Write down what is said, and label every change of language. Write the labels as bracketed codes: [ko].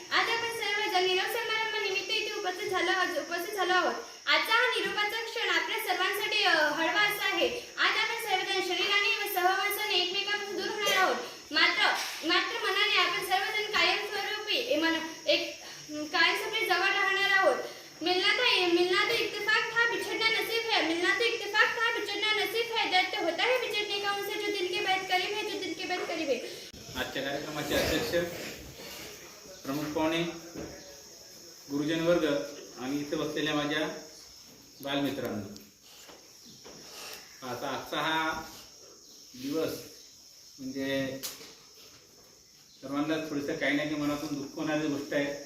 [mr] आज आपण सर्वजण निरोप समारंभानिमित्त इथे उपस्थित झालो आहोत. आजचा हा निरोपाचा क्षण आपल्या सर्वांसाठी हळवा असा आहे. आज आपण सर्वजण शरीराने व सहवासाने एकमेकांपासून दूर होणार आहोत, मात्र मनाने आपण सर्वजण कायमस्वरूपी जवळ राहणार आहोत. [hi] मिलना तो इत्तेफाक था, बिछड़ना नसीब है. मिलना तो इत्तेफाक था, बिछड़ना नसीब है. दर्द तो होता है बिछड़ने का उनसे जो दिल के बहुत करीब है, जो दिल के बहुत करीब है. [mr] आजच्या कार्यक्रमाचे अध्यक्ष, प्रमुख पाहुणे, गुरुजन वर्ग आणि इथे बसलेल्या माझ्या बालमित्रांनो, आता आजचा हा दिवस म्हणजे सर्वांना थोडंसं काही ना काही मनातून दुःख होणारी गोष्ट आहे.